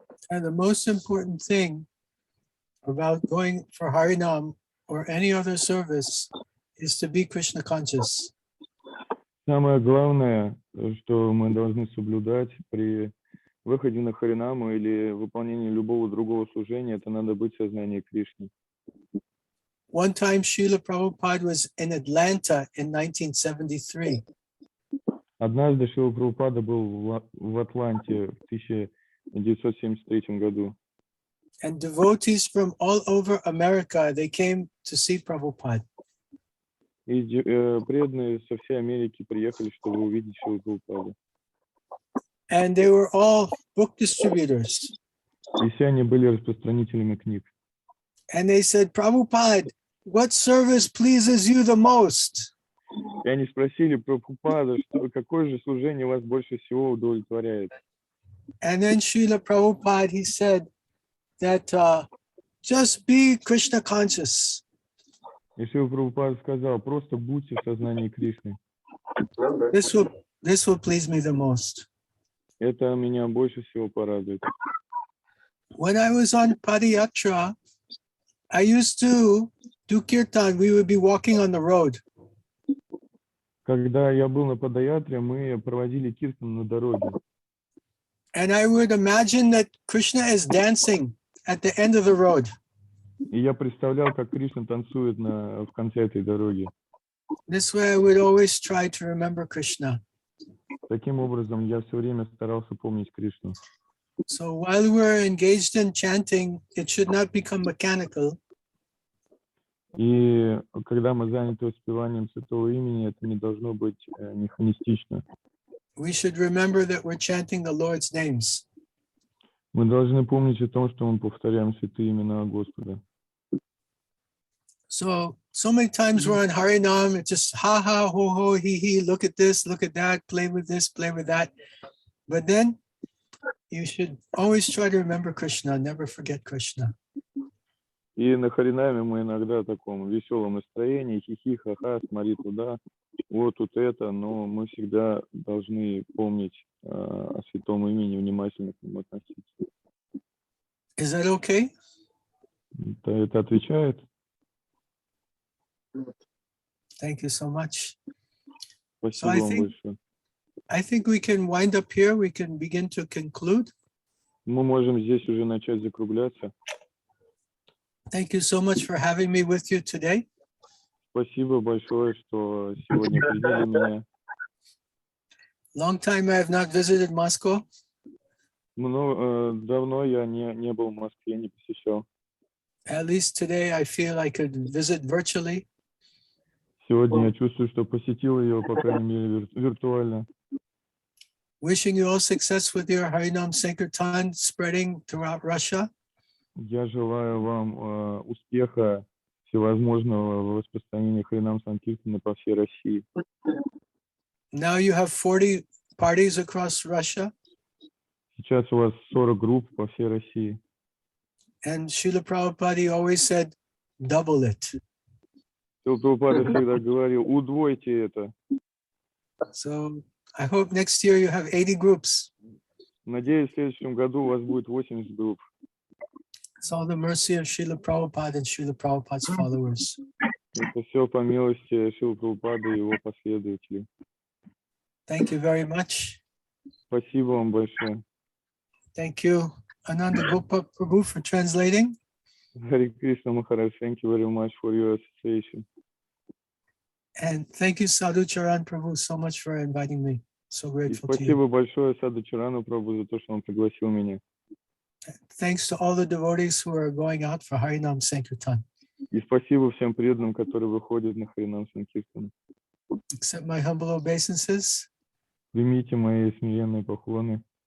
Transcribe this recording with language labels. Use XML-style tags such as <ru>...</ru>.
<en>And the most important thing about going for Harinam or any other service is to be Krishna conscious.</en> <ru>Самое главное, что мы должны соблюдать при выходе на Харинаму или выполнении любого другого служения, это надо быть в сознании Кришны.</ru> <en>One time Srila Prabhupada was in Atlanta in 1973.</en> <ru>Однажды Шрила Прабхупада был в Атланте в 1973 году.</ru> <en>And devotees from all over America, they came to see Prabhupada.</en> <ru>И преданные со всей Америки приехали, чтобы увидеть Шрилу Прабхупаду.</ru> <en>And they were all book distributors.</en> <ru>И все они были распространителями книг.</ru> <en>And they said, Prabhupada, what service pleases you the most?</en> <ru>И они спросили Прабхупада, какое же служение вас больше всего удовлетворяет.</ru> <en>And then Srila Prabhupada, he said that just be Krishna conscious.</en> <ru>И Шрила Прабхупада сказал, просто будьте в сознании Кришны.</ru> <en>This will please me the most.</en> <ru>Это меня больше всего порадует.</ru> <en>When I was on Padayatra, I used to do kirtan. We would be walking on the road.</en> <ru>Когда я был на Падаятре, мы проводили киртан на дороге.</ru> <en>And I would imagine that Krishna is dancing at the end of the road.</en> <ru>И я представлял, как Кришна танцует в конце этой дороги.</ru> <en>This way I would always try to remember Krishna.</en> <ru>Таким образом, я все время старался помнить Кришну.</ru> <en>So while we're engaged in chanting, it should not become mechanical.</en> <ru>И когда мы заняты воспеванием Святого Имени, это не должно быть механистично.</ru> <en>We should remember that we're chanting the Lord's names.</en> <ru>Мы должны помнить о том, что мы повторяем святые имена Господа.</ru> <en>So many times we're on Harinam, it's just ha ha, ho ho, he, look at this, look at that, play with this, play with that. But then you should always try to remember Krishna, never forget Krishna.</en> <ru>И на Харинаме мы иногда в таком веселом настроении, хихи, ха-ха, смотри туда, вот тут это, но мы всегда должны помнить о святом имени, внимательно к нему относиться.</ru> <en>Is that okay?</en> <ru>Это отвечает?</ru> <en>Thank you so much.</en> <ru>Спасибо вам большое.</ru> <en>I think we can wind up here. We can begin to conclude.</en> <ru>Мы можем здесь уже начать закругляться.</ru> <en>Thank you so much for having me with you today.</en> <ru>Спасибо большое, что сегодня приняли меня.</ru> <en>Long time I have not visited Moscow.</en> <ru>Давно я не был в Москве, не посещал.</ru> <en>At least today I feel I could visit virtually.</en> <ru>Сегодня я чувствую, что посетил ее, по крайней мере, виртуально.</ru> <en>Wishing you all success with your Harinam Sankirtan spreading throughout Russia.</en> <ru>Я желаю вам успеха всевозможного в распространении Харинам Санкиртаны по всей России.</ru> <en>Now you have 40 parties across Russia.</en> <ru>Сейчас у вас 40 групп по всей России.</ru> <en>And Srila Prabhupada always said, double it.</en> <ru>Прабхупада всегда говорил, удвойте это.</ru> <en>So I hope next year you have 80 groups.</en> <ru>Надеюсь, в следующем году у вас будет 80 групп.</ru> <en>It's all the mercy of Srila Prabhupada and Srila Prabhupada's followers.</en> <ru>Это все по милости Шрилы Прабхупады и его последователей.</ru> <en>Thank you very much.</en> <ru>Спасибо вам большое.</ru> <en>Thank you, Ananda Gopa Prabhu, for translating. Hare Krishna Maharaj, thank you very much for your association. And thank you, Sadhu Charan Prabhu, so much for inviting me. So</en> <ru>И</ru> <en>grateful to you.</en> <ru>спасибо большое Саду Чарану Прабху за то, что он пригласил меня.</ru> <en>Thanks to all the devotees who are going out for Harinam Sankirtan.</en> <ru>И спасибо всем преданным, которые выходят на Харинам Санкиртану.</ru> <en>Accept my humble obeisances.</en> <ru>Примите мои смиренные поклоны.</ru>